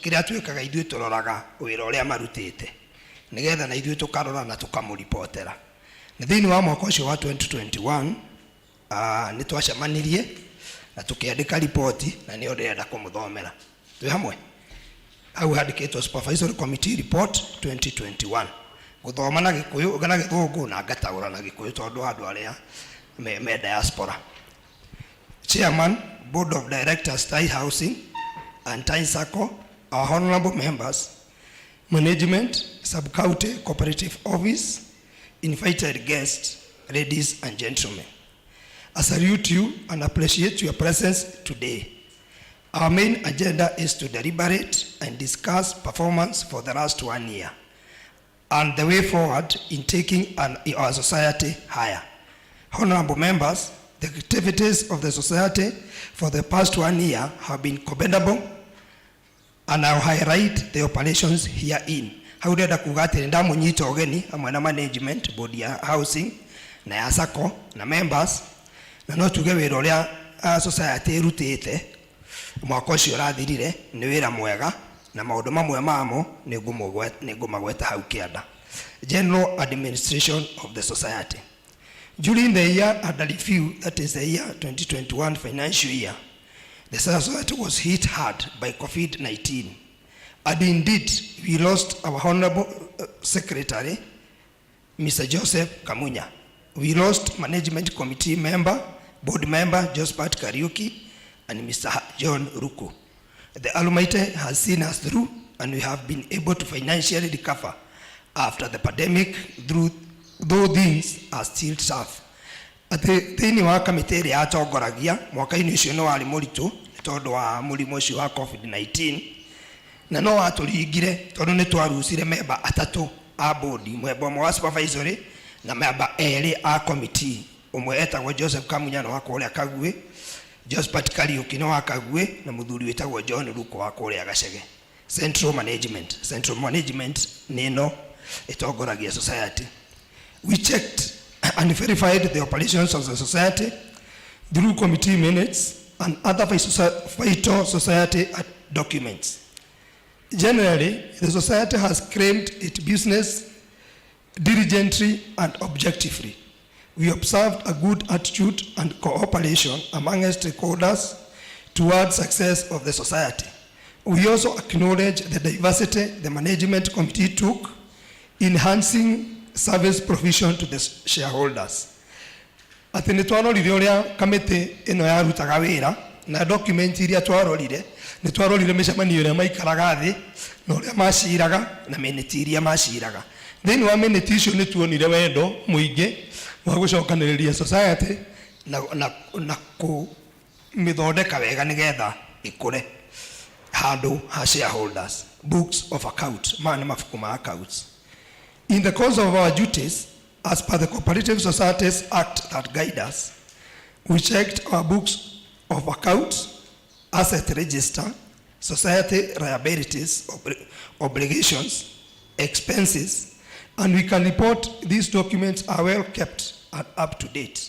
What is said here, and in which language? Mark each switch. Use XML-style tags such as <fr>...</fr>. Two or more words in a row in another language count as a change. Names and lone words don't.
<ki>kiria twikaga ithuĩ turoraga wira uria marutite nigetha na ithuĩ tukarora na tukamuripotera na thĩinĩ wa mwaka ũcio wa 2021 nĩ twacemanirie na tukiandika ripoti na nĩ ndĩrenda kũmũthomera twĩ hamwe hau handĩkĩtwo</ki> <en>supervisory committee report 2021</en> <ki>gũthoma na Gĩkũyũ na Gĩthũngũ na ngataũra na Gĩkũyũ tondũ andũ arĩa me diaspora.</ki> <en>Chairman, Board of Directors, Tai Housing and Tai Sacco, our honorable members, management, sub-county cooperative office, invited guests, ladies and gentlemen. I salute you and appreciate your presence today. Our main agenda is to deliberate and discuss performance for the last 1 year and the way forward in taking our society higher. Honorable members, The activities of the society for the past 1 year have been commendable, and I'll highlight the operations herein.</en> <ki>Hau ndenda kuga atĩ nĩndamũnyita ũgeni hamwe na management, board ya housing na ya sacco na members, na no tuge wĩra ũrĩa society ĩrutĩte mwaka ũcio ũrathirire nĩ wĩra mwega, na maũndũ mamwe mamo nĩngũmagweta hau kĩanda.</ki> <en>General administration of the society. During the year under review, that is the year 2021 financial year, the society was hit hard by COVID-19. And indeed, we lost our Honorable Secretary, Mr. Joseph Kamunya. We lost Management Committee member, Board member, Josephat Kariuki, and Mr. John Ruku. The Almighty has seen us through, and we have been able to financially recover after the pandemic, though things are still tough.</en> <ki>Thĩinĩ wa kamĩtĩ ĩrĩa atongoragia mwaka-inĩ ũcio nĩ warĩ mũritũ tondũ wa mũrimũ ũcio wa COVID-19, na no watũringire tondũ nĩ twarucire memba atatũ a board, memba ũmwe wa supervisory na memba erĩ a committee. Ũmwe etagwo Joseph Kamunya na wa kũrĩa Kaguĩ, Josephat Kariuki na wa Kaguĩ, na mũthuri wĩtagwo John Ruko wa kũrĩa Gacege.</ki> <en>Central management</en> <ki>nĩ no ĩtongoragia society.</ki> <en>We checked and verified the operations of the society through committee minutes and other vital society documents. Generally, the society has claimed its business diligently and objectively. We observed a good attitude and cooperation among stakeholders towards success of the society. We also acknowledge the diversity the management committee took in enhancing service provision to the shareholders.</en> <ki>Atĩ nĩ twarorire ũrĩa kamĩtĩ ĩno yarutaga wĩra, na document iria twarorire nĩ twarorire mĩcemanio ĩrĩa maikaraga thĩ na ũrĩa maciraga na minute iria maciraga. Thĩinĩ wa minute icio nĩ tuonire wendo mũingĩ wa gũcokanĩrĩria society na kũmĩthondeka wega nĩgetha ĩkũre handũ ha shareholders.</ki> <en>Books of account,</en> <ki>maya nĩ mabuku ma accounts.</ki> <en>In the course of our duties, as per the Cooperative Societies Act that guide us, we checked our books of accounts, asset register, society liabilities, obligations, expenses, and we can report these documents are well kept and up to date.</en>